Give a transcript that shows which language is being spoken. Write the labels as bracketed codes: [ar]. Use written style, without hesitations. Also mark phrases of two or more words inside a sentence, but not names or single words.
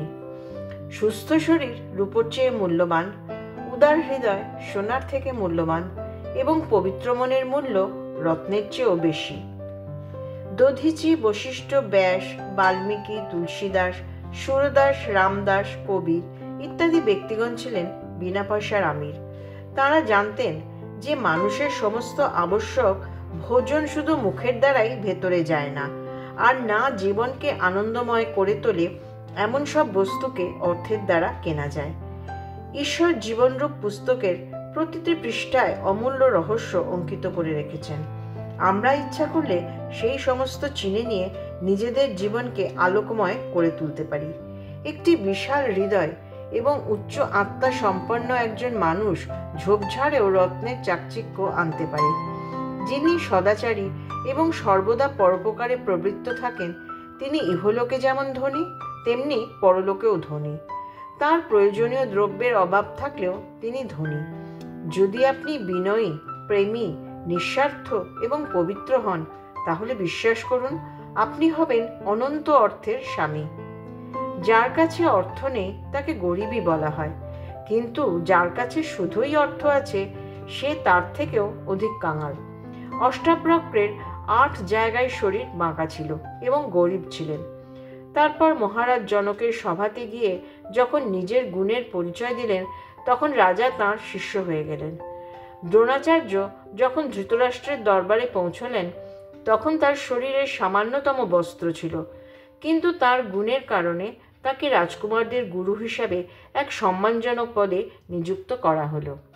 [bn] সুস্থ শরীর রূপোর চেয়ে মূল্যবান, উদার হৃদয় সোনার থেকে মূল্যবান এবং পবিত্র মনের মূল্য রত্নের চেয়েও বেশি। দধীচি, বশিষ্ঠ, ব্যাস, বাল্মীকি, তুলসীদাস, সূরদাস, রামদাস, কবীর ইত্যাদি ব্যক্তিগণ ছিলেন বিনা পয়সার আমির। তারা জানতেন যে মানুষের সমস্ত আবশ্যক ভোজন শুধু মুখের দ্বারাই ভেতরে যায় না, আর না জীবনকে আনন্দময় করে তোলে এমন সব বস্তুকে অর্থের দ্বারা কেনা যায়। ঈশ্বর জীবনরূপ পুস্তকের প্রতিটি পৃষ্ঠায় অমূল্য রহস্য অঙ্কিত করে রেখেছেন। আমরা ইচ্ছা করলে সেই সমস্ত চিনে নিয়ে নিজেদের জীবনকে আলোকময় করে তুলতে পারি। একটি বিশাল হৃদয় এবং উচ্চ আত্মা সম্পন্ন একজন মানুষ ঝোপঝাড়েও রত্নের চাকচিক্য আনতে পারে। যিনি সদাচারী এবং সর্বদা পরোপকারে প্রবৃত্ত থাকেন তিনি ইহলোকে যেমন ধনী তেমনি পরলোকেও ধনী। তার প্রয়োজনীয় দ্রব্যের অভাব থাকলেও তিনি ধনী। যদি আপনি বিনয়ী, প্রেমী, নিঃস্বার্থ এবং পবিত্র হন তাহলে বিশ্বাস করুন আপনি হবেন অনন্ত অর্থের স্বামী। যার কাছে অর্থ নেই তাকে গরিবি বলা হয়, কিন্তু যার কাছে শুধুই অর্থ আছে সে তার থেকেও অধিক কাঙাল। অষ্টাবক্রের 8 জায়গায় শরীর বাঁকা ছিল এবং গরিব ছিলেন। তারপর মহারাজ জনকের সভাতে গিয়ে যখন নিজের গুণের পরিচয় দিলেন তখন রাজা তাঁর শিষ্য হয়ে গেলেন। দ্রোণাচার্য যখন ধৃতরাষ্ট্রের দরবারে পৌঁছলেন তখন তার শরীরে সামান্যতম বস্ত্র ছিল, কিন্তু তার গুণের কারণে তাকে রাজকুমারদের গুরু হিসাবে এক সম্মানজনক পদে নিযুক্ত করা হলো।